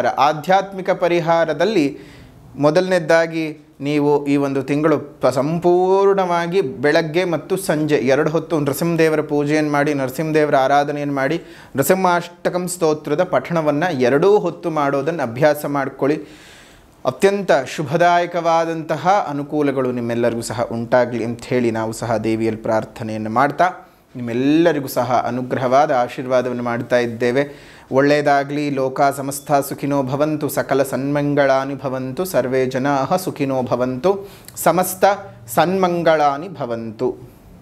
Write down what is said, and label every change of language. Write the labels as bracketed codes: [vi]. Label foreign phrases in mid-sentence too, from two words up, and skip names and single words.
[kn] ಆಧ್ಯಾತ್ಮಿಕ ಪರಿಹಾರದಲ್ಲಿ ಮೊದಲನೇದಾಗಿ ನೀವು ಈ ಒಂದು ತಿಂಗಳು ಸಂಪೂರ್ಣವಾಗಿ ಬೆಳಗ್ಗೆ ಮತ್ತು ಸಂಜೆ 2 ಹೊತ್ತು ನರಸಿಂಹದೇವರ ಪೂಜೆಯನ್ನು ಮಾಡಿ, ನರಸಿಂಹದೇವರ ಆರಾಧನೆಯನ್ನು ಮಾಡಿ, ನರಸಿಂಹಾಷ್ಟಕಂ ಸ್ತೋತ್ರದ ಪಠಣವನ್ನು 2 ಹೊತ್ತು ಮಾಡೋದನ್ನು ಅಭ್ಯಾಸ ಮಾಡಿಕೊಳ್ಳಿ. ಅತ್ಯಂತ ಶುಭದಾಯಕವಾದಂತಹ ಅನುಕೂಲಗಳು ನಿಮ್ಮೆಲ್ಲರಿಗೂ ಸಹ ಉಂಟಾಗಲಿ ಅಂತ ಹೇಳಿ ನಾವು ಸಹ ದೇವಿಯಲ್ಲಿ ಪ್ರಾರ್ಥನೆಯನ್ನು ಮಾಡ್ತಾ ನಿಮ್ಮೆಲ್ಲರಿಗೂ ಸಹ ಅನುಗ್ರಹವಾದ ಆಶೀರ್ವಾದವನ್ನು ಮಾಡ್ತಾ ಇದ್ದೇವೆ. ಒಳ್ಳೆಯದಾಗಲಿ. [sa] ಲೋಕ ಸಮಸ್ತ ಸುಖಿನೋ ಭವಂತು, ಸಕಲ ಸನ್ಮಂಗಳಾನಿ ಭವಂತು, ಸರ್ವೇ ಜನಾಃ ಸುಖಿನೋ ಭವಂತು, ಸಮಸ್ತ ಸನ್ಮಂಗಳಾನಿ ಭವಂತು.